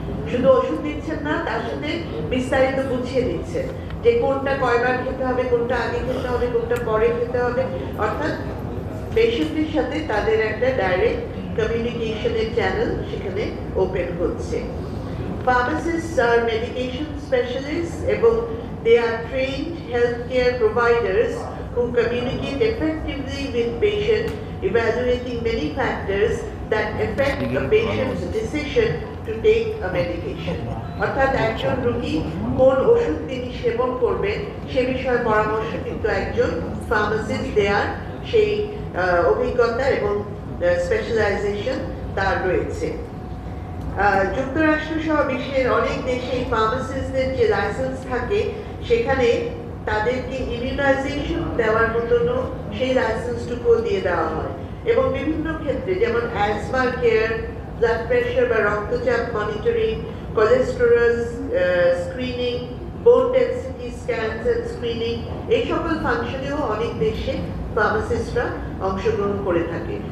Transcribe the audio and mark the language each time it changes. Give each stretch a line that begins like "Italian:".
Bangla: শুধু ওষুধ দিচ্ছেন না, তার সাথে বিস্তারিত বুঝিয়ে দিচ্ছেন যে কোনটা কয়বার খেতে হবে, কোনটা আগে খেতে হবে, কোনটা পরে খেতে হবে। অর্থাৎ পেশেন্টের সাথে তাদের একটা ডাইরেক্ট কমিউনিকেশনের চ্যানেল সেখানে ওপেন হচ্ছে।
English: Pharmacists are medication specialists
Bangla: এবং
English: they are trained healthcare providers who communicate effectively with patient, evaluating many factors that affect a patient's decision to take a medication.
Bangla: অর্থাৎ একজন রোগী কোন ওষুধ তিনি সেবন করবেন সে বিষয়ে পরামর্শ কিন্তু একজন ফার্মাসিস্ট দেয়ার সেই অভিজ্ঞতা এবং স্পেশালাইজেশন তার রয়েছে। যুক্তরাষ্ট্র সহ বিশ্বের অনেক দেশে ফার্মাসিস্টদের যে লাইসেন্স থাকে সেখানে তাদেরকে ইমিউনাইজেশন দেওয়ার মতনও সেই লাইসেন্সটুকুও দিয়ে দেওয়া হয় এবং বিভিন্ন ক্ষেত্রে যেমন অ্যাজমা কেয়ার, ব্লাড প্রেশার বা রক্তচাপ মনিটরিং, কোলেস্টেরল স্ক্রিনিং, বোন ডেন্সিটি স্ক্যানস এন্ড স্ক্রিনিং, এই সকল ফাংশনেও অনেক দেশে ফার্মাসিস্টরা অংশগ্রহণ করে থাকে।